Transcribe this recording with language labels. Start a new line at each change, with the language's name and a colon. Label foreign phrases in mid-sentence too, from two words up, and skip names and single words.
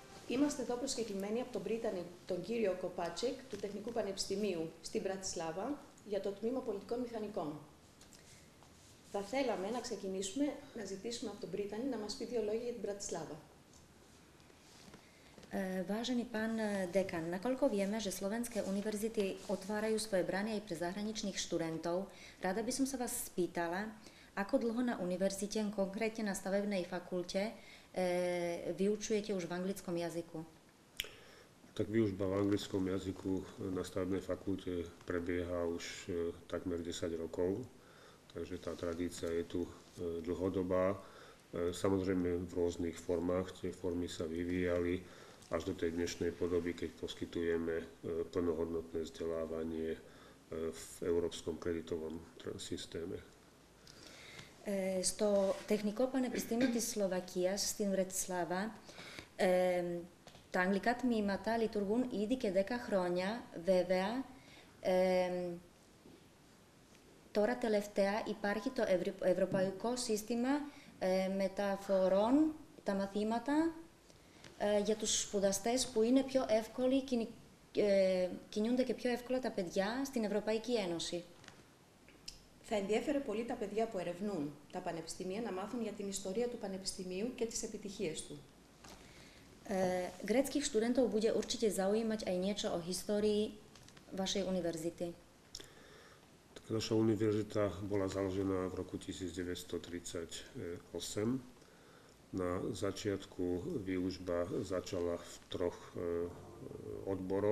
Greek: Είμαστε εδώ προσκεκλημένοι από τον Πρίτανη, τον κύριο Κοπάτσεκ, του Τεχνικού Πανεπιστημίου στην Μπρατισλάβα, για το Τμήμα Πολιτικών Μηχανικών. Θα θέλαμε να ξεκινήσουμε να ζητήσουμε από τον Πρίτανη να μας πει δύο λόγια για την Μπρατισλάβα.
Slovak: Vážený pán dekan, nakoľko vieme, že slovenské univerzity otvárajú svoje brány aj pre zahraničných študentov, rada by som sa vás spýtala, ako dlho na univerzite, konkrétne na stavebnej fakulte, vyučujete už v anglickom jazyku? Tak výučba v anglickom jazyku na stavebnej fakulte prebieha už takmer 10 rokov, takže tá tradícia je tu dlhodobá. Samozrejme v rôznych formách, tie formy sa vyvíjali až do tej dnešnej podoby, keď poskytujeme plnohodnotné vzdelávanie v európskom kreditovom systéme.
Greek: Στο Τεχνικό Πανεπιστήμιο της Σλοβακίας στην Βρετισλάβα τα αγγλικά τμήματα λειτουργούν ήδη και 10 χρόνια. Βέβαια, τώρα τελευταία υπάρχει το ευρωπαϊκό σύστημα μεταφορών, τα μαθήματα για τους σπουδαστές που είναι πιο εύκολοι, κινούνται και πιο εύκολα τα παιδιά στην Ευρωπαϊκή Ένωση. Θα ενδιέφερε πολύ τα παιδιά που ερευνούν τα πανεπιστήμια να μάθουν για την ιστορία του πανεπιστημίου και τις επιτυχίες του.
Slovak: Gréckych študentov bude určite zaujímať aj niečo o histórii vašej univerzity. Naša univerzita bola založená v roku 1938. Na začiatku výučba začala v 3 odboroch.